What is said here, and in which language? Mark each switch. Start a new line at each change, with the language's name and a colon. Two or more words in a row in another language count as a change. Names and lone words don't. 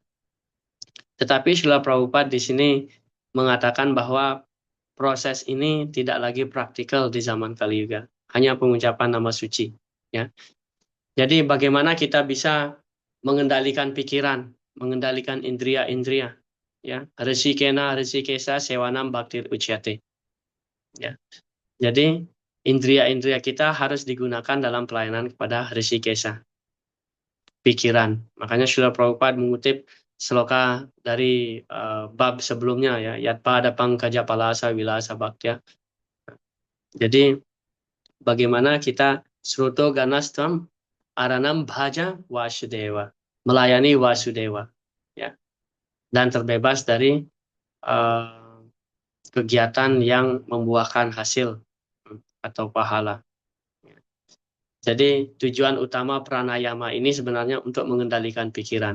Indonesian: Tetapi Srila Prabhupada di sini mengatakan bahwa proses ini tidak lagi praktikal di zaman Kali Yuga, hanya pengucapan nama suci. Ya. Jadi bagaimana kita bisa mengendalikan pikiran, mengendalikan indria-indria, ya.
Sanskrit: Rishikena rishikesa sewanam bhaktir ucyate.
Indonesian: Ya. Jadi indria-indria kita harus digunakan dalam pelayanan kepada rishikesa, pikiran. Makanya Srila Prabhupada mengutip sloka dari bab sebelumnya, ya,
Sanskrit: yatpada pangkaja palasa wilasa bhaktya.
Indonesian: Jadi bagaimana kita
Sanskrit: sruto ganastram aranam bhaja Vasudeva,
Indonesian: melayani Vasudeva, ya, dan terbebas dari uh, kegiatan yang membuahkan hasil atau pahala. Jadi tujuan utama pranayama ini sebenarnya untuk mengendalikan pikiran.